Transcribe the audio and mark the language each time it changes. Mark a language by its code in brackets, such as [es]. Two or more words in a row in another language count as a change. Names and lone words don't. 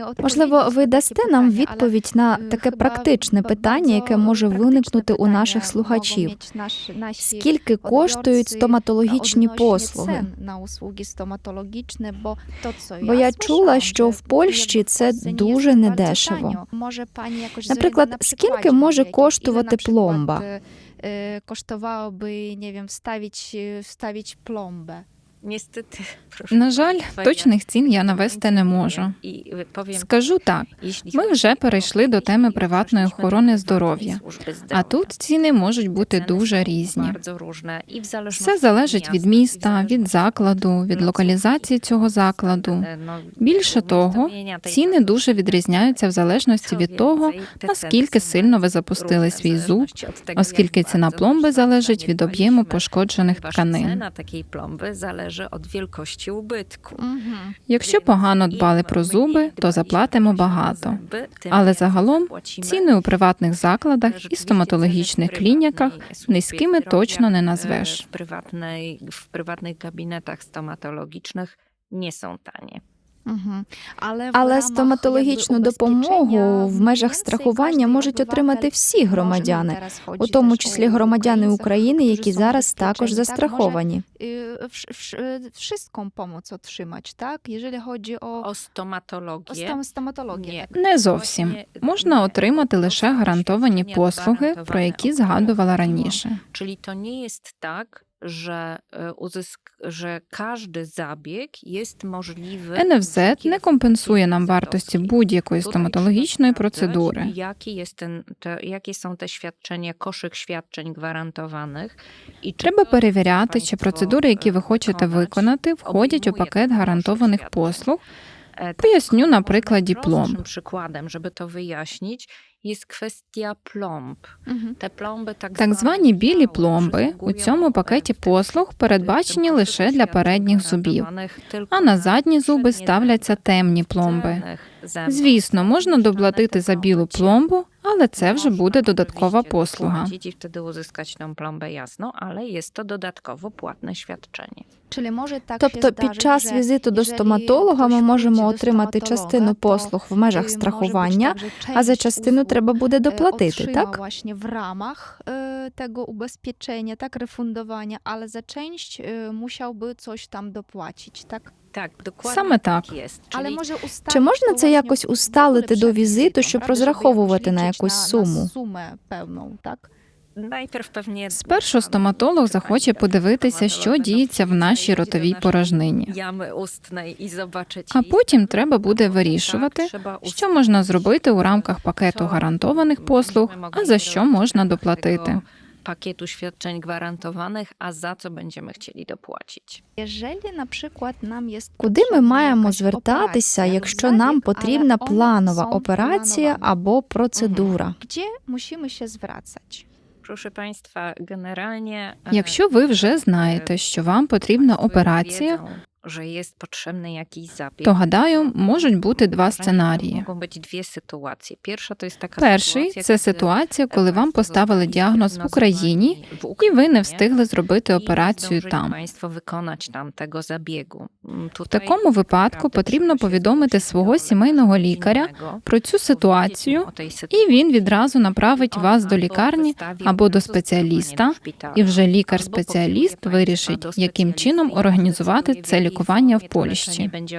[uk] Можливо, ви дасте нам відповідь на таке практичне питання, яке може виникнути у наших слухачів. Скільки коштують стоматологічні послуги? Бо я чула, що в Польщі це дуже недешево. Наприклад, скільки може коштувати пломба? [pl] Kosztowałoby, nie wiem, wstawić plombę. [uk] На жаль, точних цін я навести не можу. Скажу так, ми вже перейшли до теми приватної охорони здоров'я, а тут ціни можуть бути дуже різні. Все залежить від міста, від закладу, від локалізації цього закладу. Більше того, ціни дуже відрізняються в залежності від того, наскільки сильно ви запустили свій зуб, оскільки ціна пломби залежить від об'єму пошкоджених тканин. [pl] Від wielkości ubytku. [uk] Якщо погано дбали про зуби, то заплатимо багато. Але загалом ціни у приватних закладах і стоматологічних клініках низькими точно не назвеш. В приватних габінетах стоматологічних не [pl] są tanie. [uk] Але стоматологічну допомогу в межах страхування можуть отримати всі громадяни, у тому числі громадяни України, які зараз також застраховані. [pl] Wszystką pomoc otrzymać, tak? Jeżeli chodzi o стоматологію. [uk] Не зовсім. Можна отримати лише гарантовані послуги, про які згадувала раніше. [pl] Czyli to nie jest tak, że każdy zabieg jest możliwy. [uk] НФЗ не компенсує нам вартості будь-якої стоматологічної процедури. [pl] Jakie są te świadczenia, koszyk świadczeń gwarantowanych? [uk] Треба перевіряти, чи процедури, які ви хочете виконати, входять у пакет гарантованих послуг. Поясню на прикладі пломб. [pl] Przykładem, żeby to wyjaśnić, jest kwestia plomb. Te plomby [uk] Так звані білі пломби у цьому пакеті послуг передбачені лише для передніх зубів, а на задні зуби ставляться темні пломби. Звісно, можна доплатити за білу пломбу, але це вже буде додаткова послуга. [pl] I wtedy uzyskać tą plombę jasno, ale jest to dodatkowo płatne świadczenie. [uk] Тобто під час візиту до стоматолога ми можемо отримати частину послуг в межах страхування, а за частину треба буде доплатити, так? [pl] Właśnie w ramach tego ubezpieczenia, tak, refundowania, ale za część musiałby coś tam dopłacić, tak? [uk] Так, Саме так. Але може Чи можна це якось усталити до візиту, щоб розраховувати на якусь суму? Певну, так? Спершу стоматолог захоче подивитися, що діється в нашій ротовій порожнині. А потім треба буде вирішувати, що можна зробити у рамках пакету гарантованих послуг, а за що можна доплатити. [pl] Pakietu świadczeń gwarantowanych, a za co będziemy chcieli dopłacić. [uk] Куди ми маємо звертатися, якщо нам потрібна планова операція або процедура? [pl] Gdzie musimy się zwracać? Proszę Państwa, generalnie... [uk] Якщо ви вже знаєте, що вам потрібна операція, [pl] że jest potrzebny jakiś zabieg, [uk] то, гадаю, можуть бути два сценарії. [pl] Mogą być dwie sytuacje. Pierwsza to jest taka [uk] Перший – це ситуація, коли вам поставили діагноз в Україні, і ви не встигли зробити операцію там. [pl] Państwo wykonać tam tego zabiegu. [uk] В такому випадку потрібно повідомити свого сімейного лікаря про цю ситуацію, і він відразу направить вас до лікарні або до спеціаліста, і вже лікар-спеціаліст вирішить, яким чином організувати це лікування в Польщі.